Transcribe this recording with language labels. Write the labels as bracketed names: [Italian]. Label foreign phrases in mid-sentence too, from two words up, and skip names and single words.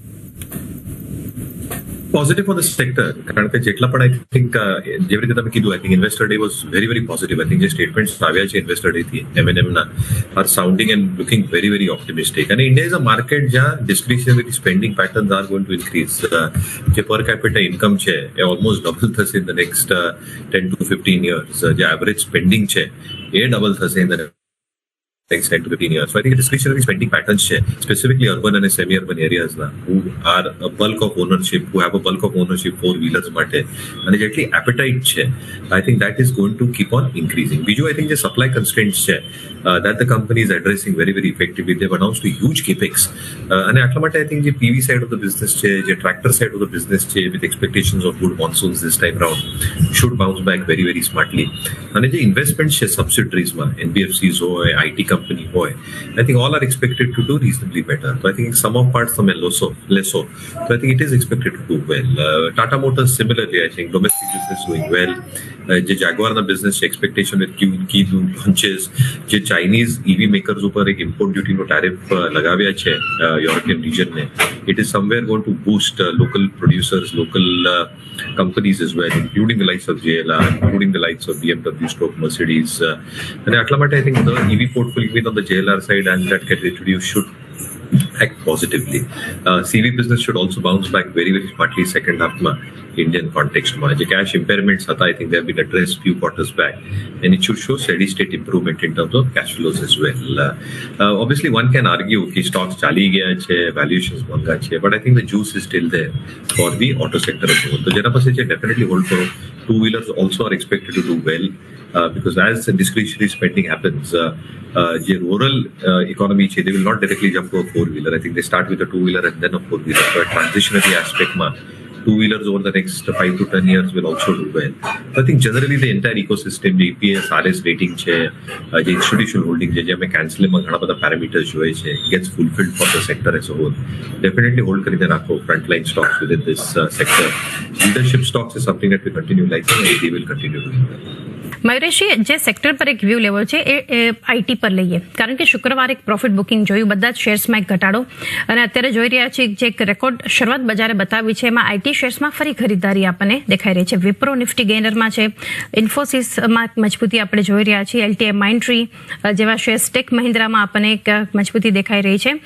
[English] positive for the sector, [Gujarati] કારણ કે જેટલા પણ [English] I think [Gujarati] જેવી રીતે તમે કીધું, [English] I think investor day was very very positive. I think [Gujarati] જે સ્ટેટમેન્ટ્સ આવ્યા છે [English] investor day થી M&M ના are sounding and looking very very optimistic. અને India is a market જ્યાં discretionary spending patterns are going to increase. જે per capita income [Gujarati] છે એ [English] almost double થશે in the next 10 to 15 years. જે average spending [Gujarati] છે એ [English] ડબલ થશે in the next 10 to 15 years. So I think discretionary spending patterns છે, specifically urban and semi-urban areas ના, who are a bulk of ownership, who have a bulk of ownership four-wheelers માટે, [Gujarati] અને જેટલી [English] appetite છે, I think that is going to keep on increasing. બીજું I think જે supply constraints છે, that the company is addressing very very effectively. They've announced a huge capex. [Gujarati] અને આટલા માટે [English] I think જે PV side of the business [Gujarati] છે, જે [English] tractor side of the business છે, with expectations of good monsoons this time round, should bounce back very very smartly. [Gujarati] અને જે investments છે subsidiaries માં, NBFCs હોય, [English] IT company હોય, I think all are expected to do reasonably better. So I think in some of parts some less so. So I think it is expected to do well. Tata Motors similarly, I think domestic business doing well. [Gujarati] જે જાગવારના બિઝનેસ છે, [English] expectation with key launches, જે Chinese EV makers [Gujarati] ઉપર એક [English] import dutyનો tariff [Gujarati] લગાવ્યા છે [English] European regionને, it is somewhere going to boost local producers, local companies as well, including the likes of JLR, including the likes of BMW, Mercedes. And [Gujarati] આટલા માટે [English] I think the EV portfolio even on the JLR side and that get introduced should act positively. CV business should also bounce back very very smartly second half માં Indian context માં. જે cash impairments હતા, I think they have been addressed few quarters back, and it should show steady state improvement in terms of cash flows as well. Obviously one can argue कि stocks [Gujarati] ચાલી ગયા છે, [English] valuations [Gujarati] મોંઘા છે, [English] but I think the juice is still there for the auto sector as well. [Gujarati] તો જેના પાસે છે definitely hold કરો. [English] Two wheelers also are expected to do well, because as the discretionary spending happens, જે rural economy છે, they will not directly jump to a four-wheeler. I think they start with a two-wheeler and then a four-wheeler. So a transitionary aspect માં two-wheelers over the next 5 to 10 years will also do well. So I think generally the entire ecosystem, the EPS, RS rating [Gujarati] છે, જે [English] institutional holding [Gujarati] છે, જે અમે cancelમાં ઘણા બધા [English] parameters [Gujarati] જોઈએ છે, [English] gets fulfilled for the sector as a whole. Definitely hold [Gujarati] કરીને રાખો [English] frontline stocks within this sector. Leadership stocks is something that we continue liking and they will continue doing well. [Gujarati] મયુરેશજી, જે સેક્ટર પર એક વ્યૂ લેવો છે એ આઈટી પર લઈએ, કારણ કે શુક્રવારે એક [English] profit booking [Gujarati] જોયું, બધા જ શેર્સમાં એક ઘટાડો, અને અત્યારે જોઈ રહ્યા છીએ જે એક રેકોર્ડ શરૂઆત બજારે બતાવી છે એમાં આઈટી શેર્સમાં ફરી ખરીદારી આપણને દેખાઈ રહી છે. વિપ્રો નિફ્ટી ગેનરમાં છે, ઇન્ફોસિસમાં મજબૂતી આપણે જોઈ રહ્યા છીએ, એલટીઆઈ માઇન્ડટ્રી જેવા શેર્સ, ટેક મહિન્દ્રામાં આપણને એક મજબૂતી દેખાઈ રહી છે.